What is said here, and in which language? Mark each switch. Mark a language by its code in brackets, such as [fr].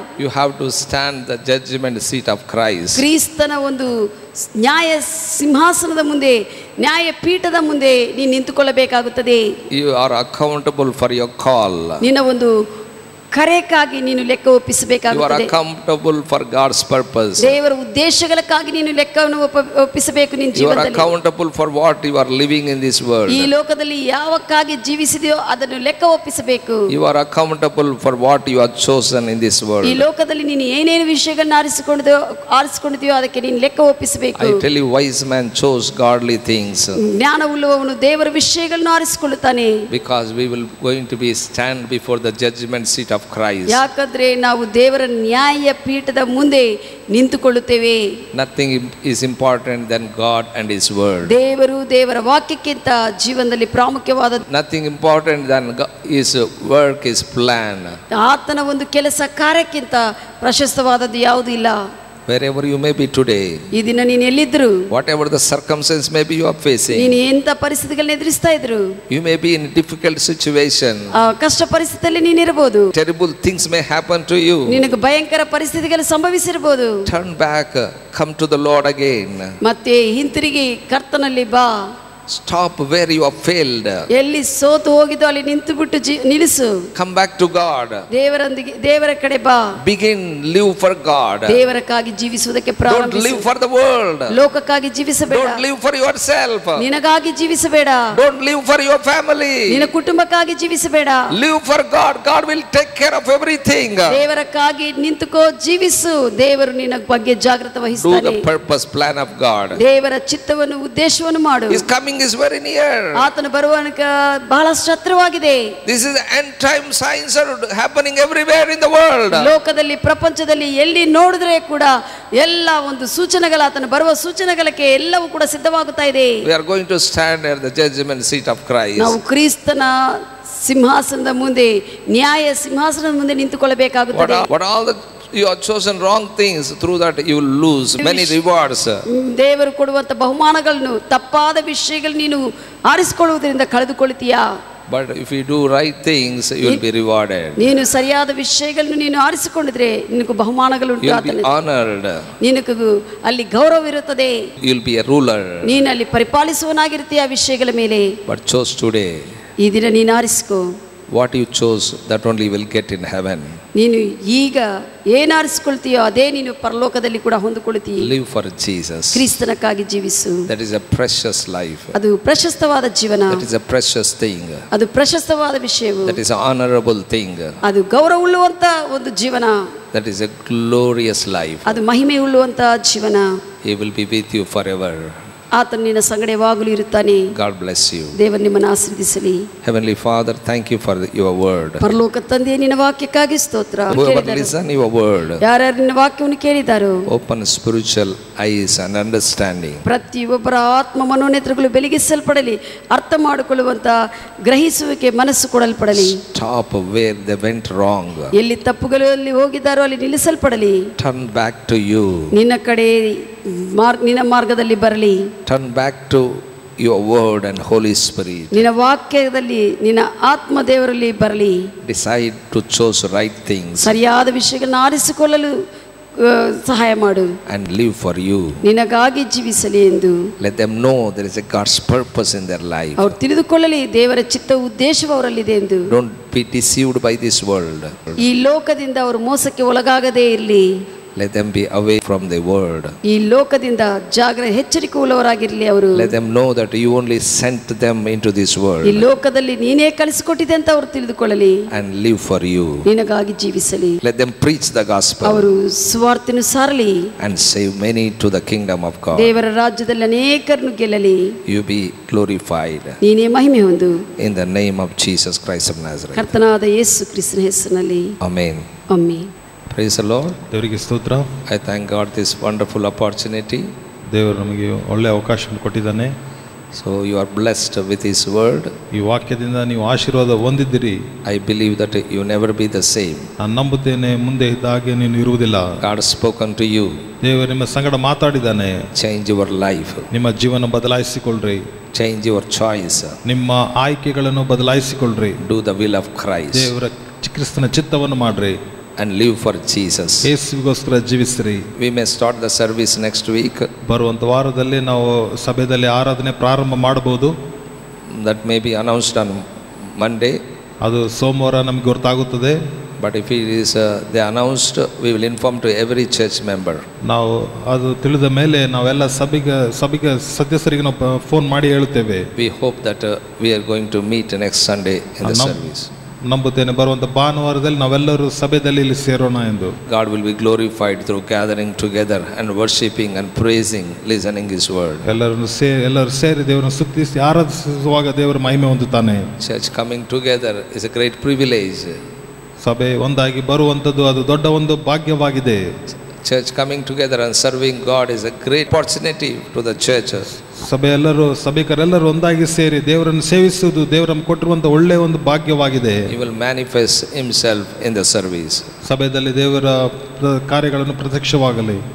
[en] You have to stand the judgment seat of Christ. [kn] ಕ್ರಿಸ್ತನ ಒಂದು ನ್ಯಾಯ ಸಿಂಹಾಸನದ ಮುಂದೆ, ನ್ಯಾಯ ಪೀಠದ ಮುಂದೆ ನೀನು ನಿಂತುಕೊಳ್ಳಬೇಕಾಗುತ್ತದೆ. [en] You are accountable for your call. [kn] ನಿನ್ನ ಒಂದು ಕರೆಯಕ್ಕಾಗಿ ನೀನು ಲೆಕ್ಕ ಒಪ್ಪಿಸಬೇಕಾಗುತ್ತದೆ. [en] You are accountable for God's purpose. [kn] ದೇವರ ಉದ್ದೇಶಗಳಕ್ಕಾಗಿ ನೀನು ಲೆಕ್ಕವನ್ನು ಒಪ್ಪಿಸಬೇಕು ನಿನ್ನ ಜೀವನದಲ್ಲಿ. [en] You are accountable for what you are living in this world. [kn] ಈ ಲೋಕದಲ್ಲಿ ಯಾವಕ್ಕಾಗಿ ಜೀವಿಸಿದೆಯೋ ಅದನ್ನು ಲೆಕ್ಕ ಒಪ್ಪಿಸಬೇಕು. [en] You are accountable for what you are chosen in this world. [kn] ಈ ಲೋಕದಲ್ಲಿ ನೀನು ಏನೇನು ವಿಷಯಗಳನ್ನು ಆರಿಸಿಕೊಂಡಿದೆಯೋ ಅದಕ್ಕೆ ನೀನು ಲೆಕ್ಕ ಒಪ್ಪಿಸಬೇಕು. [en] I tell you, wise man chose godly things. [kn] ಜ್ಞಾನವುಳ್ಳವನು ದೇವರ ವಿಷಯಗಳನ್ನು ಆರಿಸಿಕೊಳ್ಳುತ್ತಾನೆ. [en] Because we will going to be stand before the judgment seat of Christ. [kn] ಯಾಕಂದ್ರೆ ನಾವು ದೇವರ ನ್ಯಾಯ ಪೀಠದ ಮುಂದೆ ನಿಂತುಕೊಳ್ಳುತ್ತೇವೆ. [en] Nothing is important than God and His word. [kn] ದೇವರು ದೇವರ ವಾಕ್ಯಕ್ಕಿಂತ ಜೀವನದಲ್ಲಿ ಪ್ರಾಮುಖ್ಯವಾದ. [en] Nothing important than His work, His plan. [kn] ಆತನ ಒಂದು ಕೆಲಸ ಕಾರ್ಯಕ್ಕಿಂತ ಪ್ರಶಸ್ತವಾದದ್ದು ಯಾವುದೂ ಇಲ್ಲ. [en] Wherever you may be today, [kn] ಈ ದಿನ ನೀನು ಎಲ್ಲಿದ್ರು, [en] whatever the circumstance may be you are facing, [kn] ನೀನು ಎಂತ ಪರಿಸ್ಥಿತಿಗಳನ್ನ ಎದುರಿಸ್ತಾ ಇದ್ರು, [en] you may be in a difficult situation, [kn] ಕಷ್ಟ ಪರಿಸ್ಥಿತಿಯಲ್ಲಿ ನೀನಿರಬಹುದು, [en] terrible things may happen to you, [kn] ನಿನಗೆ ಭಯಂಕರ ಪರಿಸ್ಥಿತಿಗಳು ಸಂಭವಿಸಿರಬಹುದು. [en] turn back, come to the Lord again. [kn] ಮತ್ತೆ ಹಿಂತಿರುಗಿ ಕರ್ತನಲ್ಲಿ ಬಾ. [en] Stop where you have failed. [kn] ಎಲ್ಲಿ ಸೋತು ಹೋಗಿದ್ದು ಅಲ್ಲಿ ನಿಂತು ಬಿಟ್ಟು ನಿಲ್ಲಿಸು. [en] Come back to God. [kn] ದೇವರ ಕಡೆ ಬಾ. [en] Begin live for God. [kn] ದೇವರಕ್ಕಾಗಿ ಜೀವಿಸುವುದಕ್ಕೆ ಪ್ರಾರಂಭಿಸು. [en] Don't live for the world. [kn] ಲೋಕಕ್ಕಾಗಿ ಜೀವಿಸಬೇಡ. [en] Don't live for yourself. [kn] ನಿನಗಾಗಿ ಜೀವಿಸಬೇಡ. [en] Don't live for your family. [kn] ನಿನ್ನ ಕುಟುಂಬಕ್ಕಾಗಿ ಜೀವಿಸಬೇಡ. [en] Live for God. God will take care of everything. [kn] ದೇವರಕ್ಕಾಗಿ ನಿಂತುಕೋ, ಜೀವಿಸು. ದೇವರು ನಿನ್ನ ಬಗ್ಗೆ ಜಾಗೃತ ವಹಿಸುತ್ತಾನೆ. [en] Do the purpose plan of God. [kn] ದೇವರ ಚಿತ್ತವನ್ನು ಉದ್ದೇಶವನ್ನು ಮಾಡು. [en] His coming is very near. [kn] ಆತನ ಬರುವಾಗ ಬಹಳಷ್ಟು ಹತ್ತಿರವಾಗಿದೆ. [en] This is end time signs are happening everywhere in the world. [kn] ಲೋಕದಲ್ಲಿ, ಪ್ರಪಂಚದಲ್ಲಿ ಎಲ್ಲಿ ನೋಡಿದ್ರೆ ಕೂಡ ಎಲ್ಲ ಒಂದು ಸೂಚನೆಗಳು, ಆತನ ಬರುವ ಸೂಚನೆಗಳಿಗೆ ಎಲ್ಲವೂ ಕೂಡ ಸಿದ್ಧವಾಗುತ್ತಾ ಇದೆ. [en] We are going to stand at the judgment seat of Christ. [kn] ನಾವು ಕ್ರಿಸ್ತನ ಸಿಂಹಾಸನದ ಮುಂದೆ, ನ್ಯಾಯ ಸಿಂಹಾಸನದ ಮುಂದೆ ನಿಂತುಕೊಳ್ಳಬೇಕಾಗುತ್ತದೆ. [en] What all the you have chosen wrong things, through that you will lose many rewards. [kn] ದೇವರು ಕೊಡುವಂತ ಬಹುಮಾನಗಳನ್ನು, ತಪ್ಪಾದ ವಿಷಯಗಳು ನೀನು ಆರಿಸಿಕೊಳ್ಳುವುದರಿಂದ ಕಳೆದುಕೊಳ್ಳುತ್ತೀಯಾ? [en] But if you do right things, you will be rewarded. [kn] ನೀನು ಸರಿಯಾದ ವಿಷಯಗಳನ್ನು ನೀನು ಆರಿಸಿಕೊಂಡಿದ್ರೆ ನಿನಗೆ ಬಹುಮಾನಗಳು ಉಂಟು. [en] You will be honored. [kn] ನಿನಗೆ ಅಲ್ಲಿ ಗೌರವ ಇರುತ್ತದೆ. [en] You will be a ruler. [kn] ನೀನು ಅಲ್ಲಿ ಪರಿಪಾಲಿಸುವನಾಗಿರ್ತೀಯ ಆ ವಿಷಯಗಳ ಮೇಲೆ. [en] But chose today. [kn] ಈ ದಿನ ನೀನು ಆರಿಸಿಕೋ. [en] What you chose, that only will get in heaven. [kn] ನೀನು ಈಗ ಏನು ಆರಿಸಿಕೊಳ್ತೀಯೋ ಅದೇ ನೀನು ಪರಲೋಕದಲ್ಲಿ ಕೂಡ ಹೊಂದಿಕೊಳ್ಳುತ್ತೀಯ. [en] Live for Jesus. [kn] ಕ್ರಿಸ್ತನಕ್ಕಾಗಿ ಜೀವಿಸು. [en] That is a precious life. [kn] ಅದು ಪ್ರಶಸ್ತವಾದ ಜೀವನ. [en] That is a precious thing. [kn] ಅದು ಪ್ರಶಸ್ತವಾದ ವಿಷಯವು. [en] That is an honorable thing. [kn] ಅದು ಗೌರವವುಳ್ಳುವಂತ ಒಂದು ಜೀವನ. [en] That is a glorious life. [kn] ಅದು ಮಹಿಮೆ ಉಳ್ಳುವಂತ ಜೀವನ. [en] He will be with you forever. [kn] ಆತನು ನಿನ್ನ ಸಂಗಡ ಯಾವಾಗಲೂ ಇರುತ್ತಾನೆ. [en] God bless you. [kn] ದೇವರು ನಿಮ್ಮನ್ನು ಆಶೀರ್ವದಿಸಲಿ. [en] Heavenly Father, thank you for your word. [kn] ಪರಲೋಕ ತಂದೆ, ನಿನ್ನ ವಾಕ್ಯಕ್ಕಾಗಿ ಸ್ತೋತ್ರ. [en] Whoever listen your word, [kn] ಯಾರ್ಯಾರು ನಿನ್ನ ವಾಕ್ಯವನ್ನು ಕೇಳಿದಾರೋ, [en] open spiritual eyes and understanding. [kn] ಪ್ರತಿಯೊಬ್ಬರ ಆತ್ಮ ಮನೋನೇತ್ರಗಳು ಬೆಳಗಿಸಲ್ಪಡಲಿ, ಅರ್ಥ ಮಾಡಿಕೊಳ್ಳುವಂತ ಗ್ರಹಿಸುವಿಕೆ ಮನಸ್ಸು ಕೊಡಲ್ಪಡಲಿ. [en] Stop where they went wrong. [kn] ಎಲ್ಲಿ ತಪ್ಪುಗಳಲ್ಲಿ ಹೋಗಿದ್ದಾರೋ ಅಲ್ಲಿ ನಿಲ್ಲಿಸಲ್ಪಡಲಿ. [en] Turn back to you. [kn] ನಿನ್ನ ಕಡೆ ನಿನ್ನ ಮಾರ್ಗದಲ್ಲಿ ಬರಲಿ. [en] Turn back to your word and Holy Spirit. [kn] ನಿನ್ನ ವಾಕ್ಯದಲ್ಲಿ ನಿನ್ನ ಆತ್ಮ ದೇವರಲ್ಲಿ ಬರಲಿ. [en] Decide to choose right things. [kn] ಸರಿಯಾದ ವಿಷಯಗಳನ್ನು ಆರಿಸಿಕೊಳ್ಳಲು ಸಹಾಯ ಮಾಡು. [en] And live for you. [kn] ನಿನಗಾಗಿ ಜೀವಿಸಲಿ ಎಂದು. [en] Let them know there is a God's purpose in their life. [kn] ಅವರು ತಿಳಿದುಕೊಳ್ಳಲಿ ದೇವರ ಚಿತ್ತ ಉದ್ದೇಶವು ಅವರಲ್ಲಿದೆ ಎಂದು. [en] Don't be deceived by this world. [kn] ಈ ಲೋಕದಿಂದ ಅವರು ಮೋಸಕ್ಕೆ ಒಳಗಾಗದೇ ಇರಲಿ. [en] Let them be away from the world. [kn] ಈ ಲೋಕದಿಂದ ಎಚ್ಚರಿಕೆ ಉಳ್ಳವರಾಗಿರಲಿ ಅವರು. [en] Let them know that you only sent them into this world. [kn] ಈ ಲೋಕದಲ್ಲಿ ನೀನೇ ಕಳಿಸಿಕೊಟ್ಟಿದೆ ಅಂತ ಅವರು ತಿಳಿದುಕೊಳ್ಳಲಿ. [en] And live for you. [kn] ನಿನಗಾಗಿ ಜೀವಿಸಲಿ. [en] Let them preach the gospel. [kn] ಅವರು ಸುವಾರ್ತೆಯನ್ನು ಸಾರಲಿ. [en] And save many to the kingdom of God. [kn] ದೇವರ ರಾಜ್ಯದಲ್ಲಿ ಅನೇಕರನ್ನು ಗೆಲ್ಲಲಿ. [en] You be glorified. [kn] ನೀನೇ ಮಹಿಮೆ ಹೊಂದು. [en] In the name of Jesus Christ of Nazareth. [kn] ಕರ್ತನಾದ ಯೇಸು ಕ್ರಿಸ್ತನ ಹೆಸರಿನಲ್ಲಿ. [en] Amen. [kn] Amen. [en] Praise the Lord. [kn] ದೇವರಿಗೆ ಸ್ತೋತ್ರ. [en] I thank God this wonderful opportunity. [kn] ದೇವರು ನಮಗೆ ಒಳ್ಳೆ ಅವಕಾಶವನ್ನು ಕೊಟ್ಟಿದ್ದಾನೆ. [en] So you are blessed with His word. [kn] ಈ ವಾಕ್ಯದಿಂದ ನೀವು ಆಶೀರ್ವಾದ ಹೊಂದಿದ್ದೀರಿ. [en] I believe that you never be the same. [kn] ನಾನು ನಂಬುತ್ತೇನೆ, ಮುಂದೆ ಇದ್ದ ಹಾಗೆ ನೀನು ಇರುವುದಿಲ್ಲ. [en] God has spoken to you. [kn] ದೇವರು ನಿಮ್ಮ ಸಂಗಡ ಮಾತಾಡಿದ್ದಾನೆ. [en] Change your life. [kn] ನಿಮ್ಮ ಜೀವನ ಬದಲಾಯಿಸಿಕೊಳ್ಳ್ರಿ. [en] Change your choice. [kn] ನಿಮ್ಮ ಆಯ್ಕೆಗಳನ್ನು ಬದಲಾಯಿಸಿಕೊಳ್ಳ್ರಿ. [en] Do the will of Christ. [kn] ದೇವರ ಕ್ರಿಸ್ತನ ಚಿತ್ತವನ್ನು ಮಾಡ್ರಿ. [en] And live for Jesus. [kn] ಯೇಸುವಿಗೋಸ್ಕರ ಜೀವಿಸ್ರಿ. [en] We may start the service next week. [kn] ಬರುವಂತ ವಾರದಲ್ಲಿ ನಾವು ಸಭೆಯಲ್ಲಿ ಆರಾಧನೆ ಪ್ರಾರಂಭ ಮಾಡಬಹುದು. [en] That may be announced on Monday. [kn] ಅದು ಸೋಮವಾರ ನಮಗೆ ಗೊತ್ತಾಗುತ್ತದೆ. [en] But if it is they announced, we will inform to every church member. [kn] ನಾವು ಅದು ತಿಳಿದ ಮೇಲೆ ನಾವೆಲ್ಲ ಸಭೆಗೆ ಸದಸ್ಯರಿಗೆ ನಾವು ಫೋನ್ ಮಾಡಿ ಹೇಳುತ್ತೇವೆ. [en] We hope that we are going to meet next Sunday in the service. [kn] ನಂಬುತ್ತೇನೆ ಬರುವಂತ ಭಾನುವಾರದಲ್ಲಿ ನಾವೆಲ್ಲರೂ ಸಭೆಯಲ್ಲಿ ಇಲ್ಲಿ ಸೇರೋಣ ಎಂದು. [en] God will be glorified through gathering together and worshiping and praising, listening His word. [kn] ಎಲ್ಲರೂ ಸೇರಿ ದೇವರನ್ನು ಸ್ತುತಿಸಿ ಆರಾಧಿಸುವಾಗ ದೇವರ ಮಹಿಮೆ ಹೊಂದುತ್ತಾನೆ. [en] Church coming together is a great privilege. [kn] ಸಭೆ ಒಂದಾಗಿ ಬರುವಂತದ್ದು ಅದು ದೊಡ್ಡ ಒಂದು ಭಾಗ್ಯವಾಗಿದೆ. [en] Church coming together and serving God is a great opportunity to the churches. [kn] ಸಭೆಕರೆಲ್ಲರೂ ಒಂದಾಗಿ ಸೇರಿ ದೇವರನ್ನು ಸೇವಿಸುವುದು ದೇವರು ನಮಗೆ ಕೊಟ್ಟಿರುವಂತ ಒಳ್ಳೆಯ ಒಂದು ಭಾಗ್ಯವಾಗಿದೆ. [en] He will manifest Himself in the service. [kn] ಸಭೆಯಲ್ಲಿ ದೇವರ ಕಾರ್ಯಗಳನ್ನು ಪ್ರತ್ಯಕ್ಷವಾಗಲಿ.